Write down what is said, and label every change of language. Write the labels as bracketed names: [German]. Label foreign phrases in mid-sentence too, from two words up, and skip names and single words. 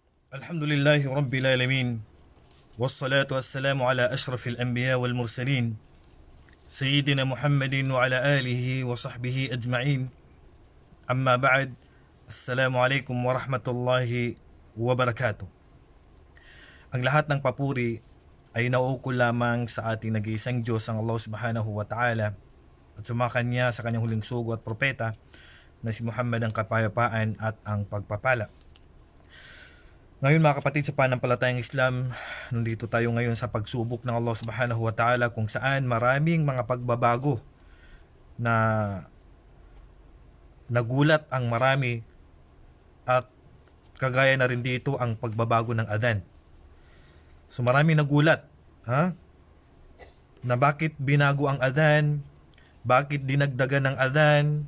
[Arabic] الحمد لله رب العالمين. والصلاة والسلام على أشرف الأنبياء والمرسلين. سيدنا محمد وعلى آله وصحبه أجمعين. أما بعد. السلام عليكم ورحمة الله وبركاته. [Filipino] Ang lahat ng papuri ay nauukol lamang sa ating nag-iisang Diyos, ang Allah [Arabic] سبحانه وتعالى, [Filipino] at sumakan niya sa kanyang huling sugo at propeta na si Muhammad ang kapayapaan at ang pagpapala. Ngayon mga kapatid sa panampalatayang Islam, nandito tayo ngayon sa pagsubok ng Allah [Arabic] سبحانه وتعالى [Filipino] kung saan maraming mga pagbabago na nagulat ang marami, at kagaya na rin dito ang pagbabago ng adhan. So marami nagulat na bakit binago ang adhan, bakit dinagdagan ng adhan.